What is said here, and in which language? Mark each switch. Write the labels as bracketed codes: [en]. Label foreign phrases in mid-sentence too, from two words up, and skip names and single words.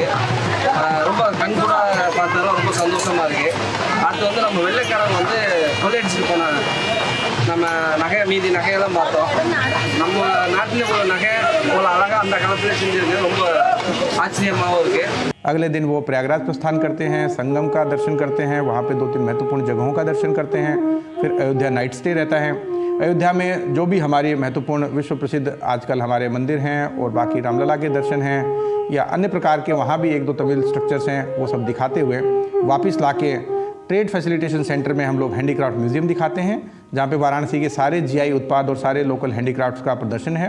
[ta] ரொம்ப கண்கூட பார்த்தாலும் ரொம்ப சந்தோஷமாக இருக்குது. அடுத்து வந்து நம்ம வெள்ளைக்காரங்க வந்து கொள்ளையடிச்சிட்டு போனாங்க. நம்ம நகை மீதி நகையெல்லாம் பார்த்தோம். நம்ம நாட்டில் உள்ள நகை இவ்வளோ அழகாக அந்த காலத்தில் செஞ்சுருக்கு. ரொம்ப ஆச்சரியமாகவும் இருக்குது. [hi] अगले दिन वो प्रयागराज प्रस्थान करते हैं, संगम का दर्शन करते हैं, वहाँ पे 2-3 महत्वपूर्ण जगहों का दर्शन करते हैं। फिर अयोध्या [en] night stay [hi] रहता है। अयोध्या में जो भी हमारी महत्वपूर्ण विश्व प्रसिद्ध आजकल हमारे मंदिर हैं और बाकी रामलला के दर्शन हैं या अन्य प्रकार के वहाँ भी 1-2 तमिल स्ट्रक्चर्स हैं, वो सब दिखाते हुए वापस लाके [en] trade facilitation centre [hi] में हम लोग [en] handicraft museum [hi] दिखाते हैं, जहाँ पे वाराणसी के सारे जीआई उत्पाद और सारे [en] local handicrafts [hi] का प्रदर्शन है।